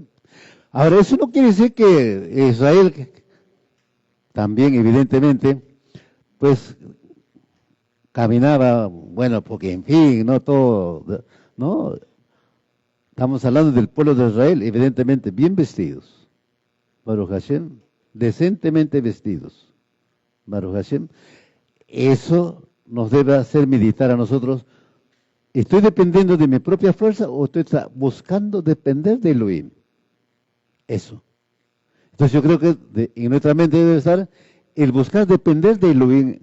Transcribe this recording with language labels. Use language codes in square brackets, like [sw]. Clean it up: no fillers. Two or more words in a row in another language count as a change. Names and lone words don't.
[es] Ahora, eso no quiere decir que Israel también, evidentemente, pues caminaba, bueno, porque en fin, no todo, no. Estamos hablando del pueblo de Israel, evidentemente, bien vestidos. [he] ברוך השם, [es] decentemente vestidos. [he] ברוך השם. [es] Eso nos debe hacer meditar a nosotros. ¿Estoy dependiendo de mi propia fuerza o estoy buscando depender de Elohim? Eso. Entonces yo creo que en nuestra mente debe estar el buscar depender de Elohim.